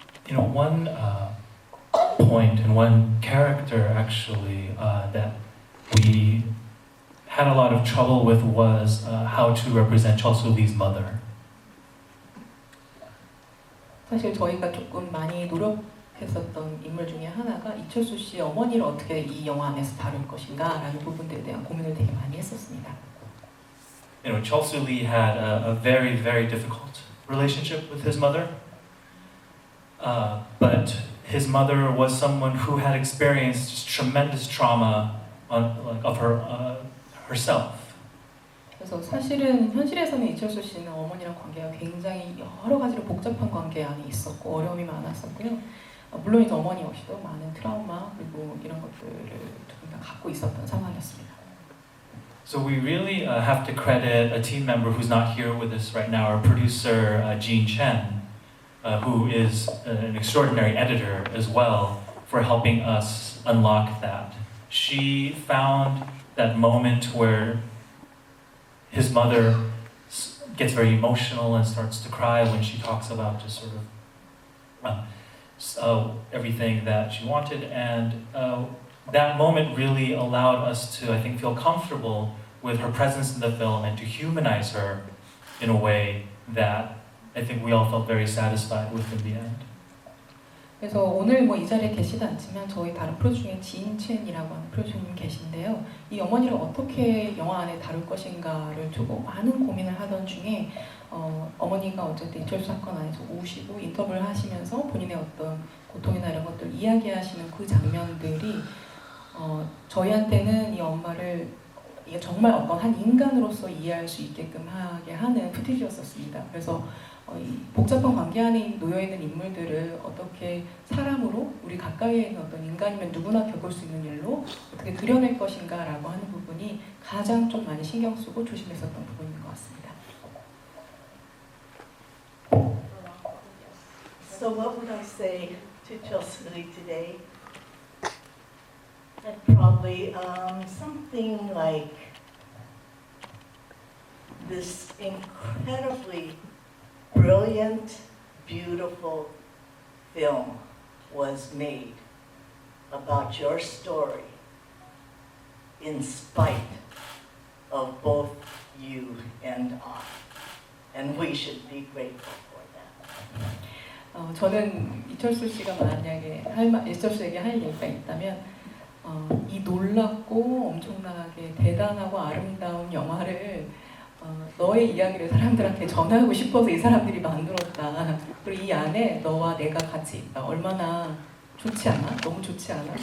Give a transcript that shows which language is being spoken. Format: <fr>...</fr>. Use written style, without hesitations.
<en>One point and one character actually that we had a lot of trouble with was how to represent Cheolsu Lee's mother.</en> <ko>사실 저희가 조금 많이 노력했었던 인물 중에 하나가 이철수 씨 어머니를 어떻게 이 영화 안에서 다룰 것인가라는 부분들에 대한 고민을 되게 많이 했었습니다.</ko> <en>Cheolsu Lee had a very, very difficult relationship with his mother. But his mother was someone who had experienced just tremendous trauma of herself.</en> <ko>그래서 사실은 현실에서는 이철수 씨는 어머니랑 관계가 굉장히 여러 가지로 복잡한 관계 안에 있었고 어려움이 많았었고요. 물론 이제 어머니 역시도 많은 트라우마 그리고 이런 것들을 조금 다 갖고 있었던 상황이었습니다.</ko> <en>So we really have to credit a team member who's not here with us right now, our producer Jean Chen, who is an extraordinary editor as well, for helping us unlock that. She found that moment where his mother gets very emotional and starts to cry when she talks about just sort of everything that she wanted, and that moment really allowed us to, I think, feel comfortable with her presence in the film and to humanize her in a way that I think we all felt very satisfied with in the end.</en> <ko>그래서 오늘 뭐 이 자리에 계시지 않지만 저희 다른 프로듀서 중에 지인첸이라고 하는 프로듀서님 계신데요. 이 어머니를 어떻게 영화 안에 다룰 것인가를 두고 많은 고민을 하던 중에 어머니가 어쨌든 이철수 사건 안에서 우시고 인터뷰를 하시면서 본인의 어떤 고통이나 이런 것들 이야기하시는 그 장면들이 저희한테는 이 엄마를 이게 정말 어떤 한 인간으로서 이해할 수 있게끔 하게 하는 푸티지였었습니다. 그래서 이 복잡한 관계 안에 놓여 있는 인물들을 어떻게 사람으로 우리 가까이에 있는 어떤 인간이면 누구나 겪을 수 있는 일로 어떻게 그려낼 것인가라고 하는 부분이 가장 좀 많이 신경 쓰고 조심했었던 부분인 것 같습니다.</ko> <en>So what would I say to Chelsea Lee today? I'd probably something like this incredibly brilliant, beautiful film was made about your story in spite of both you and I. And we should be grateful for that.</en> <ko>저는 이철수 씨가 만약에 이철수에게 할 얘기가 있다면 이 놀랍고 엄청나게 대단하고 아름다운 영화를 너의 이야기를 사람들한테 전하고 싶어서 이 사람들이 만들었다. 그리고 이 안에 너와 내가 같이 있다. 얼마나 좋지 않아? 너무 좋지 않아?</ko>